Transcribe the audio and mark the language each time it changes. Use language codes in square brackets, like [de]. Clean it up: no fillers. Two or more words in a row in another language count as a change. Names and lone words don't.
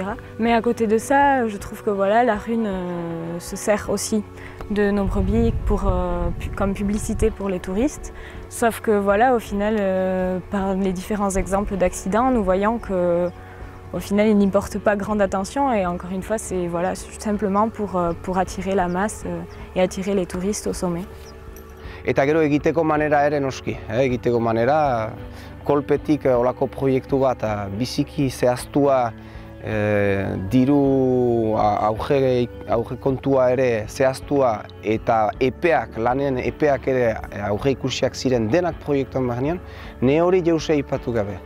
[fr] Mais à côté de ça, je trouve que voilà, la rune se sert aussi de nos brebis comme publicité pour les touristes. Sauf que voilà, au final, par les différents exemples d'accidents, nous voyons que au final, ils n'y portent pas grande attention et encore une fois, c'est voilà, simplement pour attirer la masse et attirer les touristes au sommet. [eu] Eta gero egiteko manera ere noski, egiteko manera kolpetik olako proiektu bat biziki zehaztua, diru auge kontua ere zehaztua eta epeak, lanen epeak ere auge ikusiak ziren denak proiektuan barnean, ne hori jauze aipatu gabe.